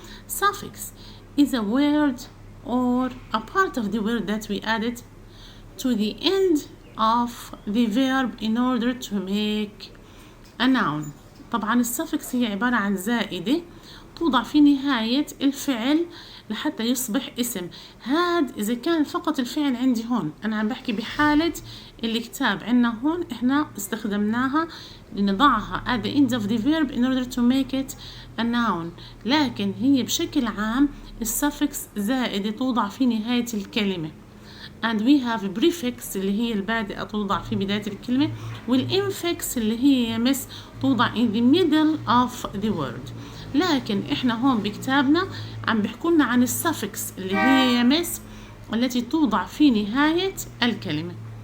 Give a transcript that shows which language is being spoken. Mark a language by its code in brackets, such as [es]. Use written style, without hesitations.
[en] Suffix is a word or a part of the word that we added to the end of the verb in order to make a noun. [ar] طبعا السفكس هي عبارة عن زائدة توضع في نهاية الفعل لحتى يصبح اسم. هاد إذا كان فقط الفعل عندي هون، أنا عم بحكي بحالة الكتاب عنا هون إحنا استخدمناها لنضعها [en] at the end of the verb in order to make it a noun. [ar] لكن هي بشكل عام السفكس زائدة توضع في نهاية الكلمة. [en] and we have a prefix [ar] اللي هي البادئة توضع في بداية الكلمة والinfix اللي هي يمس توضع [en] in the middle of the word. [ar] لكن احنا هون بكتابنا عم بيحكولنا عن السفكس اللي هي يمس التي توضع في نهاية الكلمة.